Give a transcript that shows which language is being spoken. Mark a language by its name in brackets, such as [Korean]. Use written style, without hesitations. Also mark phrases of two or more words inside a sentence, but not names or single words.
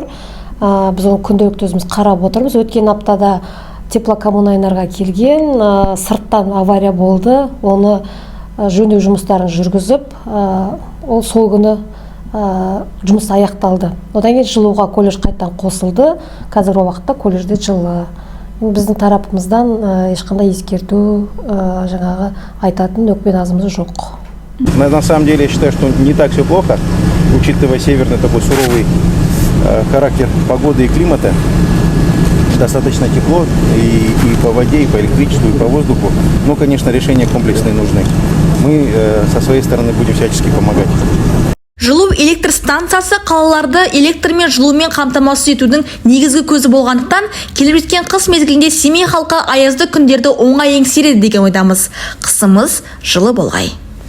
[Kazakh] Біз оны күнделікті өзіміз қарап отырмыз. Өткен аптада теплокоммунайнерға келген, сырттан авария болды, оны жөндеу жұмыстарын жүргізіп, ол сол күні жұмыс аяқталды. Одан кейін жылуға колледж қайттан қосылды. Қазіргі уақытта колледжде жылы. Біздің тарапымыздан ешқандай ескерту, жаңағы айтатын өкпе назымыз жоқ. [Russian] На самом деле я считаю, что не так все плохо, учитывая северный такой суровый характер погоды и климата. Достаточно тепло и по воде, и по электричеству, и по воздуху. Но, конечно, решения комплексные нужны. Мы со своей стороны будем всячески помогать. [Kazakh] Жылу электр станциясы қалаларды электрмен жылумен қамтамасыз етудің негізгі көзі болғандықтан, келіп жеткен қыс мезгілінде Семей халқы аязды күндерді оңай еңсереді деген ойдамыз. Қысымыз жылы болғай.